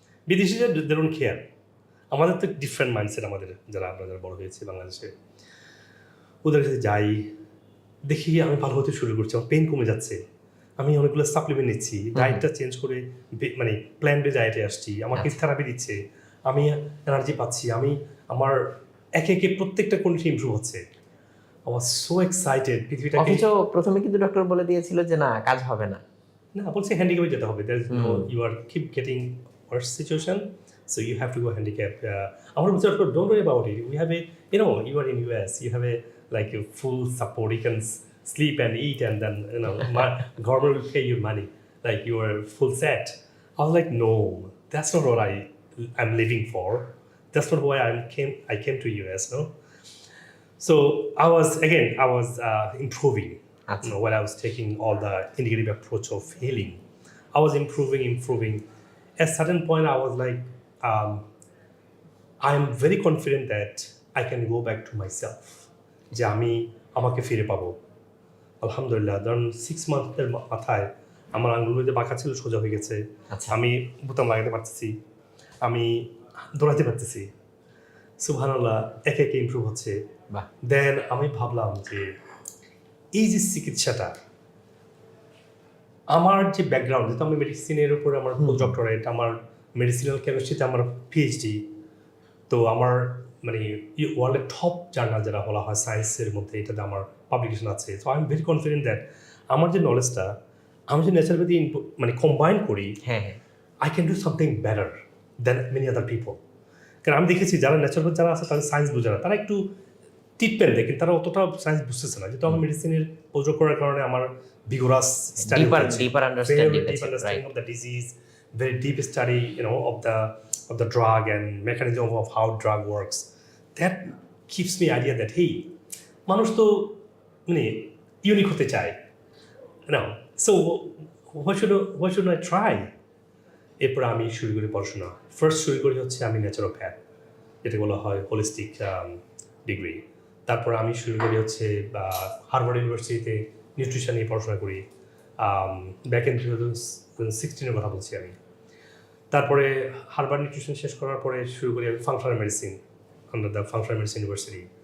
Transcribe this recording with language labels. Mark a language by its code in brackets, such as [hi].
[bn] বিদেশিরা [en] they don't care, [bn] আমাদের তো ডিফারেন্ট মাইন্ডসেট, আমাদের আমরা যারা বড় হয়েছে বাংলাদেশে, ওদের কাছে যাই, দেখি আমি ভালো হতে শুরু করছি, আমার পেন কমে যাচ্ছে, আমি অনেকগুলো সাপ্লিমেন্ট নিচ্ছি, ডায়েটটা চেঞ্জ করে মানে প্ল্যান বে ডায়েটে আসছি, আমাকে থেরাপি দিচ্ছে, আমি এনার্জি পাচ্ছি, আমি আমার একে একে প্রত্যেকটা কন্ডিশন ইমপ্রুভ হচ্ছে। [en] I was so excited পৃথিবীটাকে। [bn] অথচ প্রথমে কিন্তু ডক্টর বলে দিয়েছিল যে না, কাজ হবে না। না, বলছে হ্যান্ডিক্যাপে যেতে হবে, [en] There is no, you are keep getting worse situation, so you have to go handicap. [bn] আমরা বলছি [en] Don't worry about it, we have a you are in US, you have a like a full support, you can sleep and eat and then government will pay you money, like you are full set. I was like, no, that's not what I'm living for, that's not why I came to US, no. So I was improving, when I was taking all the integrative approach of healing. I was improving. At a certain point I was like, I am very confident that I can go back to myself, [bn] যে আমি আমাকে ফিরে পাবো। আলহামদুলিল্লাহ, ধরুন 6 মান্থের মাথায় আমার আঙ্গুলগুলো যে বাঁকা ছিল সোজা হয়ে গেছে, আমি বোতাম লাগাতে পারতেছি, আমি দৌড়াতে পারতেছি, সুবহানাল্লাহ, একে একে ইমপ্রুভ হচ্ছে। দেন আমি ভাবলাম যে এই যে চিকিৎসাটা, আমার যে ব্যাকগ্রাউন্ড, যেহেতু আমি মেডিসিনের উপরে আমার পোস্ট ডক্টরেট, আমার মেডিসিনাল কেমিস্ট্রিতে আমার PhD, তো আমার মানে ওয়ার্ল্ডের টপ জার্নাল যেটা বলা হয় সায়েন্সের মধ্যে, এটাতে আমার পাবলিকেশন আছে। [en] so I am very confident that [bn] আমার যে নলেজটা আমি যে ন্যাচারোপ্যাথি মানে কম্বাইন করি, হ্যাঁ হ্যাঁ [en] I can do something better than many other people. [bn] কারণ আমি দেখেছি যারা ন্যাচারোপ্যাথ যারা আছে তাদের সায়েন্স বোঝে না, তারা একটু ট্রিটমেন্ট দেয় কিন্তু তারা অতটা সায়েন্স বুঝতেছে না। যেহেতু আমার মেডিসিনের পোস্ট করার কারণে আমার vigorous study [en] deeper understanding deep understanding of the disease, very deep study, of the drug and mechanism of how drug works. That gives me idea that hey, [bn] মানুষ তো মানে ইউনিক হতে চায়, [en] so what should I try? [bn] এরপর আমি শুরু করি পড়াশোনা। ফার্স্ট শুরু করি হচ্ছে আমি ন্যাচারোপ্যাথ, যেটা বলা হয় হোলিস্টিক ডিগ্রি। তারপর আমি শুরু করি হচ্ছে হার্ভার্ড ইউনিভার্সিটিতে নিউট্রিশন নিয়ে পড়াশোনা করি, ব্যাক ইন 2016-এর কথা বলছি আমি। তারপরে হার্ভার্ড নিউট্রিশন শেষ করার পরে শুরু করি আমি functional medicine under the functional medicine university.